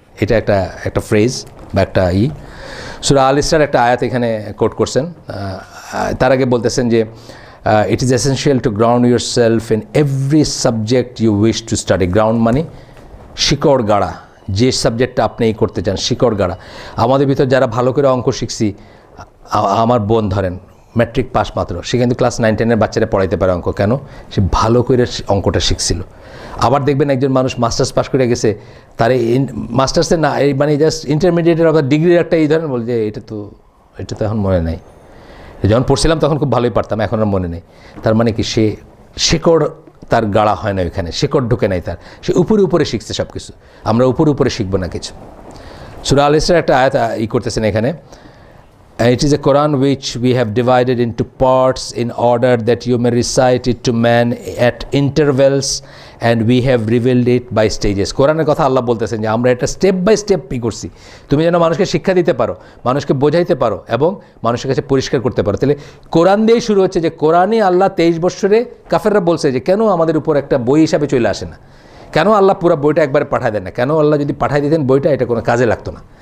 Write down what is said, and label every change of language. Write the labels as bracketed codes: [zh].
[bn] এটা একটা ফ্রেজ বা একটা সূরা আল ইসরার একটা আয়াত এখানে কোট করছেন। তার আগে বলতেছেন যে [en] it is essential to ground yourself in every subject you wish to study. [bn] Ground মানে শিকড় গাড়া, যে সাবজেক্টটা আপনি করতে চান শিকড় গাড়া। আমাদের ভিতর যারা ভালো করে অঙ্ক শিখছি, আমার বোন ধরেন ম্যাট্রিক পাস মাত্র, সে কিন্তু ক্লাস 9-10 বাচ্চারা পড়াইতে পারে অঙ্ক। কেন? সে ভালো করে অঙ্কটা শিখছিল। আবার দেখবেন একজন মানুষ মাস্টার্স পাস করে গেছে, তার মাস্টার্সের না মানে জাস্ট ইন্টারমিডিয়েটের অথবা ডিগ্রির একটা এই ধরেন বলছে এটা তো এখন মনে নাই, যখন পড়ছিলাম তখন খুব ভালোই পারতাম, এখন আর মনে নেই। তার মানে কি, সে শিকড় তার গাড়া হয় না, ওইখানে শিকড় ঢুকে নাই তার, সে উপরে শিখছে সব কিছু। আমরা উপরে শিখবো না কিছু। সূরা আল ইসরার একটা আয়াত করতেছেন এখানে, [en] it is a Quran which we have divided into parts in order that you may recite it to man at intervals and we have revealed it by stages. [bn] কোরআনের কথা আল্লাহ বলতেছেন যে আমরা এটা স্টেপ বাই স্টেপ করছি, তুমি যেন মানুষকে শিক্ষা দিতে পারো, মানুষকে বোঝাইতে পারো এবং মানুষের কাছে পরিষ্কার করতে পারো। তাহলে কোরআন দিয়েই শুরু হচ্ছে যে কোরআনই আল্লাহ 23 বছরে কাফেররা বলছে যে কেন আমাদের উপর একটা বই হিসাবে চলে আসে না, কেন আল্লাহ পুরো বইটা একবারে পাঠায় দেন না, কেন আল্লাহ যদি পাঠায় দিতেন বইটা এটা কোনো কাজে লাগতো না।